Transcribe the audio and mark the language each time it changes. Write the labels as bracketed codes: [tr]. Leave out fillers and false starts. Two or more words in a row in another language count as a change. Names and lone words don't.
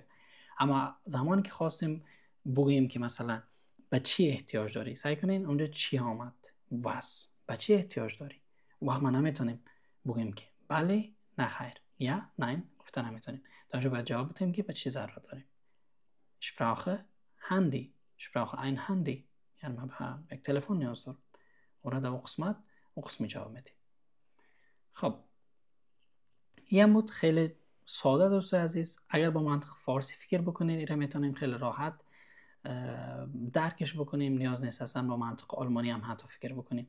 [fa] اما زمانی که خواستیم بگیم که مثلا به چی احتیاج داری، سعی کنین اونجا چی آمد، واس، به چی احتیاج داری. وقت ما نمیتونیم بگیم که بله نه خیر یا نه گفته نمیتونیم، در اونجا باید جواب بدیم که به چی ضرورت داریم. [de] Ich brauche Handy، ich brauche ein Handy، [fa] یعنی من به یک تلفن نیاز دارم. اون در قسمی جواب میدیم. خب یه بود خیلی ساده دوستای عزیز. اگر با منطق فارسی فکر بکنید اینا میتونیم خیلی راحت درکش بکنیم، نیاز نیست اصلا با منطق آلمانی هم حتی فکر بکنیم.